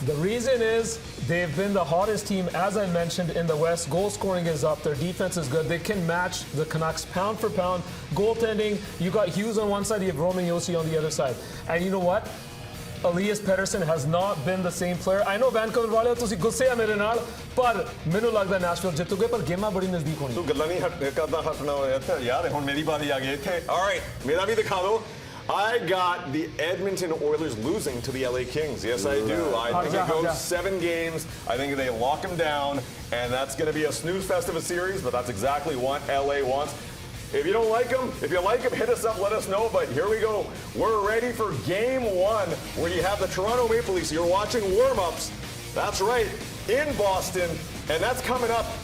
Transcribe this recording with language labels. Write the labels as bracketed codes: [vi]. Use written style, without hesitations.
[en] The reason is they've been the hottest team, as I mentioned, in the West. Goal scoring is up. Their defense is good. They can match the Canucks pound for pound. Goaltending, you got Hughes on one side, you have Roman Josi on the other side. And you know what? Elias Pettersson has not been the same player. I know [pa] Vancouver ਵਾਲੇ ਤੁਸੀਂ ਗੁੱਸੇ ਆ ਮੇਰੇ ਨਾਲ ਪਰ ਮੈਨੂੰ ਲੱਗਦਾ Nashville ਜਿੱਤੂਗੇ ਪਰ ਗੇਮਾਂ ਬੜੀ ਨਜ਼ਦੀਕ ਹੋਣੀ ਤੂੰ ਗੱਲਾਂ ਨਹੀਂ ਕਰਦਾ ਹਟਣਾ ਇੱਥੇ ਯਾਰ ਹੁਣ ਮੇਰੀ ਵਾਰੀ ਆ ਗਈ ਇੱਥੇ all right ਮੇਰਾ ਵੀ ਦਿਖਾ ਦਿਓ [en] I got the Edmonton Oilers losing to the LA Kings. Yes, I do. I think it goes 7 games. I think they lock them down, and that's going to be a snooze fest of a series, but that's exactly what LA wants. If you don't like them, if you like them, hit us up, let us know. But here we go. We're ready for Game 1, where you have the Toronto Maple Leafs. You're watching warm-ups. That's right, in Boston. And that's coming up.